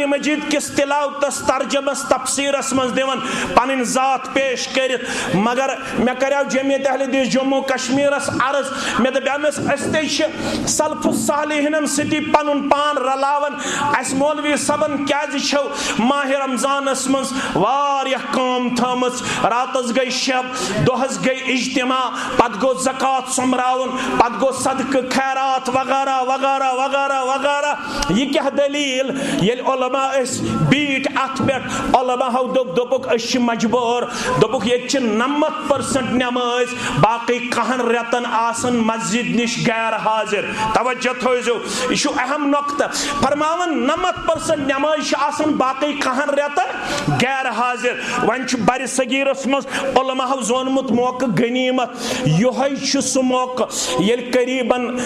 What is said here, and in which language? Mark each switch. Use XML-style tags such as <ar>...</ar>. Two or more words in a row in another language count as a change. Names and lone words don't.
<ks>مجیٖد کِس تلاوتس ترجمس تفسیٖرس منٛز دِوان پنٕنۍ ذات پیش کٔرِتھ مگر مےٚ کریو جمعیت اہل حدیث جموں کشمیٖرس عرض مےٚ دپیٛامس أسۍ تے چھِ سلف صالحیٖنن سۭتی پنُن پان رلاوان اسہِ مولوی صٲبن کیازِ چھو ماہِ رمضانس منٛز واریاہ کٲم تھٲمٕژ راتس گٔے شب دۄہس گٔے اجتماع پتہٕ گوٚو زکات سوٚمبراوُن پتہٕ گوٚو صدقہٕ خیرات وغیرہ وغیرہ وغیرہ وغیرہ یہِ کیاہ دلیٖل ییٚلہِ علما ٲسۍ بیٖٹھۍ اتھ پٮ۪ٹھ علماہو دوٚپُکھ أسۍ چھِ مجبوٗر دوٚپُکھ ییٚتہِ چھِ 90% نٮ۪مٲزۍ باقٕے 10 رٮ۪تن آسان مسجد نِش غیر حاضر توجہ تھٲیزیو یہِ چھُ اہم نۄقطہٕ فرماوان 90% نٮ۪مٲزۍ چھِ آسان باقٕے 10 رٮ۪تن غیر حاضر وۄنۍ چھُ بر صغیٖرس منٛز علماہو زونمُت موقعہٕ غنیٖمت یِہوے چھُ سُہ موقعہٕ ییٚلہِ قریٖبن</ks>